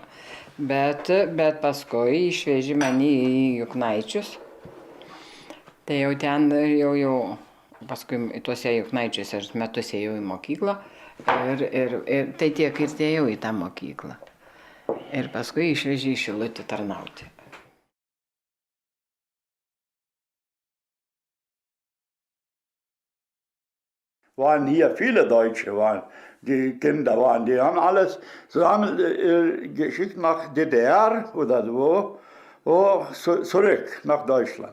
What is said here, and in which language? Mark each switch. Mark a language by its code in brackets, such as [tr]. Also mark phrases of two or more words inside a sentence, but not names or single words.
[lt] Bet paskui išvežė mane į Juknaičius. Tai jau ten, paskui tuose Juknaičiuose metus ėjau į mokyklą. Ir tai tiek ir ėjau į tą mokyklą. Ir paskui išvežė į Šilutį tarnauti. [de] Waren hier viele Deutsche, die Kinder waren, die haben alles geschickt nach DDR oder zurück nach Deutschland.